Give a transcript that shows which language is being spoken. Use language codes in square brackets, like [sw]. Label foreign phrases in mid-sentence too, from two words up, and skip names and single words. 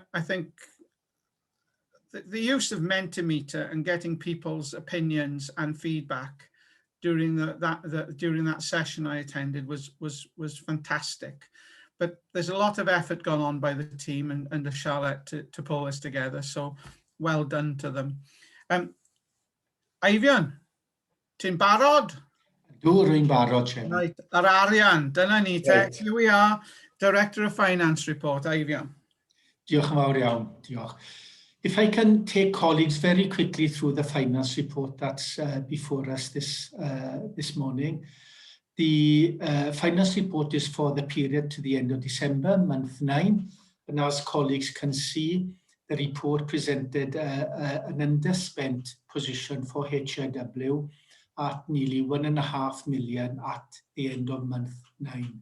[en] I think the use of Mentimeter and getting people's opinions and feedback during that session I attended was fantastic. But there's a lot of effort gone on by the team and Charlotte to pull this together. So well done to them. [cy] Eifion, ti'n barod? Dwi'n barod, Chairman. Right, yr arian, dyna ni te. [en] Right. Here we are, Director of Finance Report, Eifion. [cy] Diolch yn fawr iawn, diolch. [en] If I can take colleagues very quickly through the finance report that's before us this morning. The finance report is for the period to the end of December, month 9. And as colleagues can see, the report presented an underspent position for HEIW at nearly £1.5 million at the end of month 9.